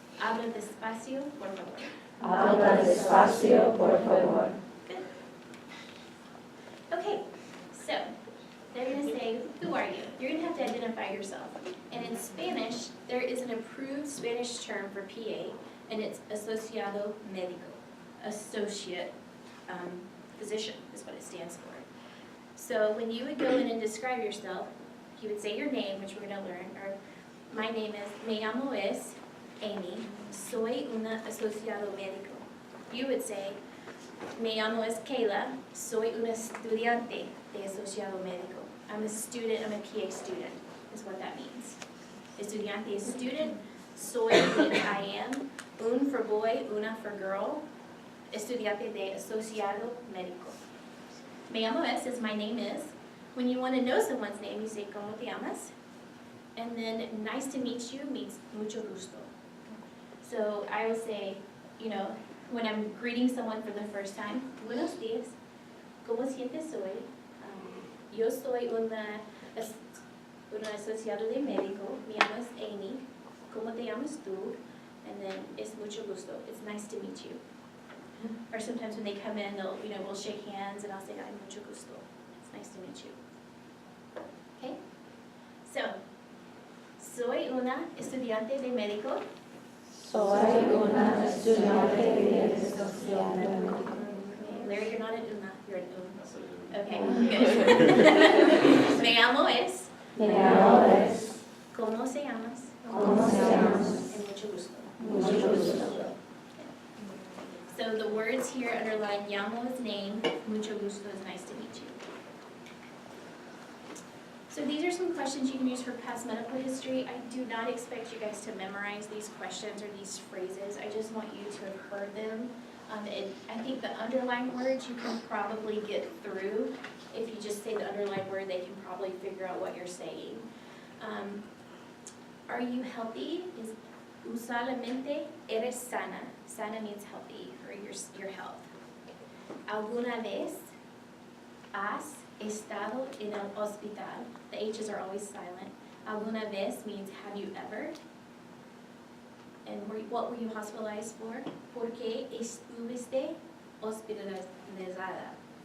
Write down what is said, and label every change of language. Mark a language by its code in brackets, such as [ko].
[es] Habla despacio, por favor. Habla despacio, por favor. [en] Good. Okay, so they're going to say, who are you? You're going to have to identify yourself. And in Spanish, there is an approved Spanish term for PA, and it's asociado médico. Associate physician is what it stands for. So when you would go in and describe yourself, you would say your name, which we're going to learn, or My name is, [es] me llamo es Amy, soy una asociado médico. [en] You would say, [es] me llamo es Kayla, soy una estudiante de asociado médico. [en] I'm a student, I'm a PA student, is what that means. Estudiante is student, soy means I am, un for boy, una for girl, [es] estudiante de asociado médico. [en] Me llamo es is my name is. When you want to know someone's name, you say, [es] ¿Cómo te llamas? [en] And then nice to meet you means mucho gusto. So I will say, you know, when I'm greeting someone for the first time, [es] buenos días, ¿cómo sientes hoy? Yo soy una asociado de médico, mi llamo es Amy, ¿cómo te llamas tú? [en] And then [es] es mucho gusto, [en] it's nice to meet you. Or sometimes when they come in, they'll, you know, we'll shake hands and I'll say, [es] ay, mucho gusto, [en] it's nice to meet you. Okay? [es] So, soy una estudiante de médico. Soy una estudiante de asociado. [en] Larry, you're not an una, you're an Okay, good. [es] Me llamo es. Me llamo es. ¿Cómo se llamas? ¿Cómo se llamas? And mucho gusto. Mucho gusto. [en] So the words here underline llamo is name, mucho gusto is nice to meet you. So these are some questions you can use for past medical history. I do not expect you guys to memorize these questions or these phrases. I just want you to have heard them. I think the underlined words you can probably get through. If you just say the underlined word, they can probably figure out what you're saying. Are you healthy? Is [es] usualmente eres sana. [en] Sana means healthy, or your health. [es] ¿Alguna vez has estado en el hospital? [en] The H's are always silent. [es] ¿Alguna vez [en] means have you ever? And what were you hospitalized for? [es] ¿Por qué estuviste hospitalizada?